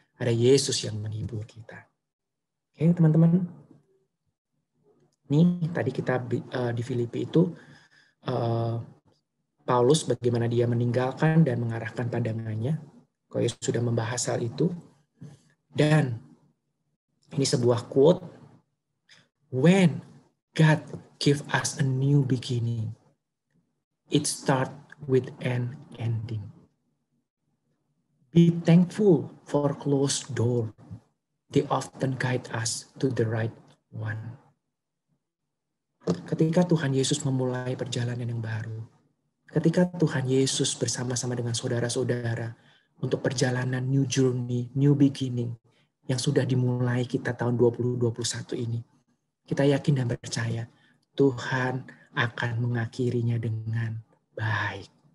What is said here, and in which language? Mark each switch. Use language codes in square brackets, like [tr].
[id] Ada Yesus yang menghibur kita. Oke teman-teman. Nih tadi kita di Filipi itu Paulus bagaimana dia meninggalkan dan mengarahkan pandangannya. Koyo sudah membahas hal itu. Dan ini sebuah quote. [en] When God give us a new beginning, it start with an ending. Be thankful for closed door. They often guide us to the right one. [id] Ketika Tuhan Yesus memulai perjalanan yang baru, ketika Tuhan Yesus bersama-sama dengan saudara-saudara untuk perjalanan [en] new journey, new beginning [id] yang sudah dimulai kita tahun 2021 ini, kita yakin dan percaya Tuhan akan mengakhirinya dengan baik.